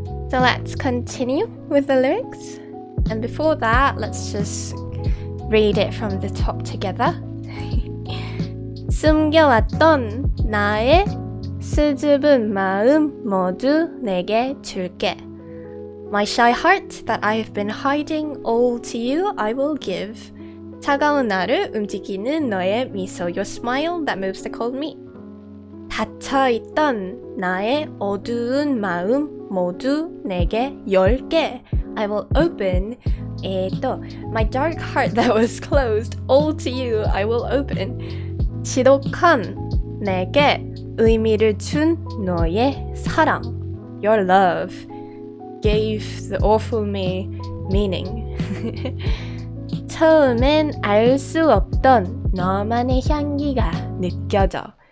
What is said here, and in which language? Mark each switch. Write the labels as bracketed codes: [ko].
[en] So let's continue with the lyrics. And before that, let's just read it from the top together. [ko] 숨겨왔던 나의 수줍은 마음 모두 내게 줄게. [en] My shy heart that I have been hiding all to you, I will give. [ko] 차가운 나를 움직이는 너의 미소, [en] your smile that moves the cold me. [ko] 닫혀있던 나의 어두운 마음 모두 내게 열게. [en] I will open my dark heart that was closed all to you, I will open. [ko] 지독한 내게 의미를 준 너의 사랑, [en] your love gave the awful me meaning. [ko] 처음엔 알 수 없던 너만의 향기가 느껴져.